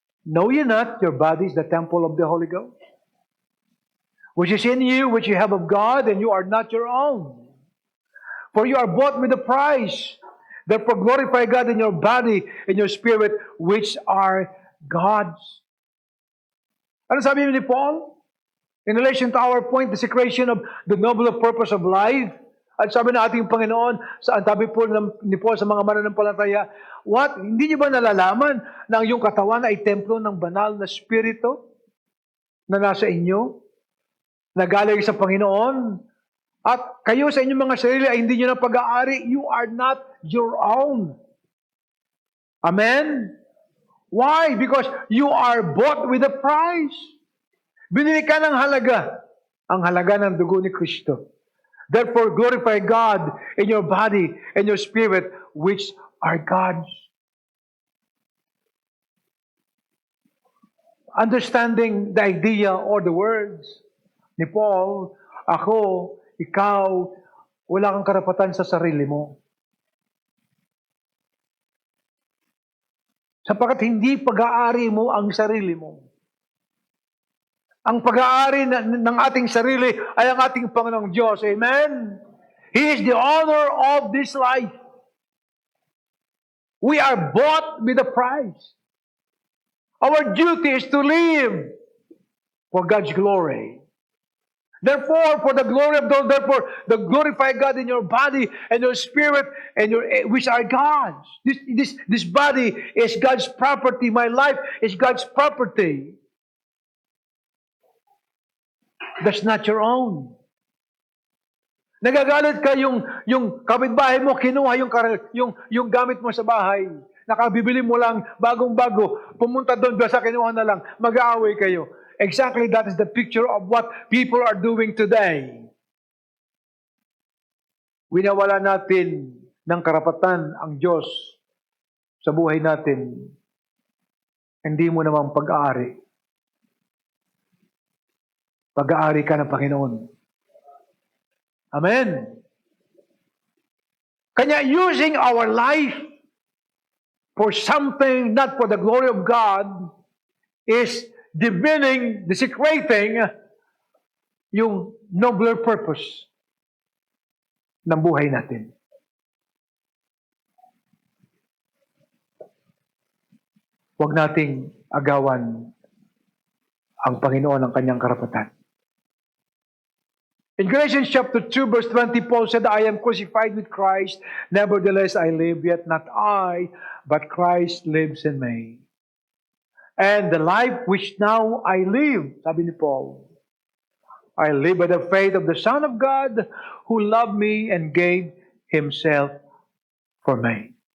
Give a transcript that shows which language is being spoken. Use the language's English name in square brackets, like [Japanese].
[English] Know ye not your body is the temple of the Holy Ghost, which is in you, which you have of God, and you are not your own. For you are bought with a price. Therefore glorify God in your body and your spirit, which are God's. [Filipino] Ano sabi ni Paul? [English] In relation to our point, desecration of the noble purpose of life. [Filipino] At sabi ng ating Panginoon, sabi po ni Paul sa mga mananampalataya, what? Hindi niyo ba nalalaman na ang iyong katawan ay templo ng banal na spirito na nasa inyo, na galing sa Panginoon? At kayo sa inyong mga sarili ay hindi niyo na pag-aari. [English] You are not your own. Amen? Why? Because you are bought with a price. [Filipino] Binili ka ng halaga. Ang halaga ng dugo ni Kristo. [English] Therefore, glorify God in your body and your spirit, which are God's. Understanding the idea or the words [Filipino] ni Paul, ako, ikaw, wala kang karapatan sa sarili mo. Sapagkat hindi pag-aari mo ang sarili mo. Ang pag-aari ng ating sarili ay ang ating Panginoong Diyos. [English] Amen? He is the owner of this life. We are bought with a price. Our duty is to live for God's glory. Therefore, for the glory of God, therefore, glorify God in your body and your spirit, and which are God's. This body is God's property. My life is God's property. That's not your own. [Filipino] Nagagalit ka yung kapitbahay mo, kinuha yung gamit mo sa bahay. Nakabibili mo lang, bagong-bago, pumunta doon, basta kinuha na lang, mag-aaway kayo. [English] Exactly that is the picture of what people are doing today. [Filipino] Winawala natin ng karapatan ang Diyos sa buhay natin. Hindi mo namang pag-aari. Pag-aari ka ng Panginoon. [English] Amen. Kanya using our life for something not for the glory of God is desecrating yung nobler purpose [Filipino] ng buhay natin. Huwag nating agawan ang Panginoon ng kanyang karapatan. [English] In Galatians chapter 2, verse 20, Paul said, I am crucified with Christ, nevertheless I live, yet not I, but Christ lives in me. And the life which now I live, [Filipino] sabi ni Paul, [English] I live by the faith of the Son of God, who loved me and gave Himself for me.